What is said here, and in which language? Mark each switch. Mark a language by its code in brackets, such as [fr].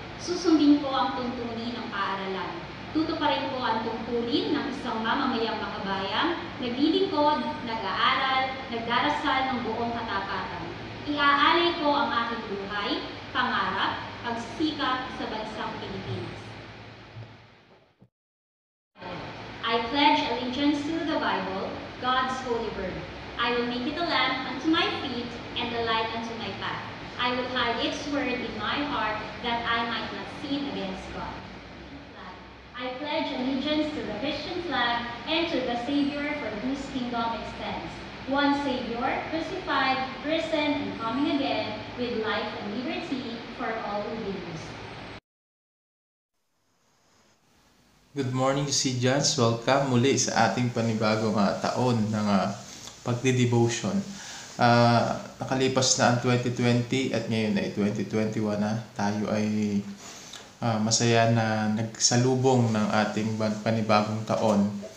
[tl] Susundin ko ang tuntunin ng paaralan. Tutuparin ko ang tungkulin ng isang mamamayang makabayan, naglilingkod, nag-aaral, nagdarasal ng buong katapatan. Iaalay ko ang aking buhay, pangarap, pagsisikap sa bansang Pilipinas. [en] I pledge allegiance to the Bible, God's holy word. I will make it a lamp unto my feet and a light unto my path. I will hide its word in my heart that I might not sin against God. I pledge allegiance to the Christian flag and to the Savior for whose kingdom it stands. One Savior, crucified, risen, and coming again, with life and liberty for all who believes. Good morning, Seedians. [tl] Welcome muli sa ating panibagong taon ng pagdi-devotion. Nakalipas na ang 2020 at ngayon ay 2021 na. Tayo ay masaya na nagsalubong ng ating panibagong taon.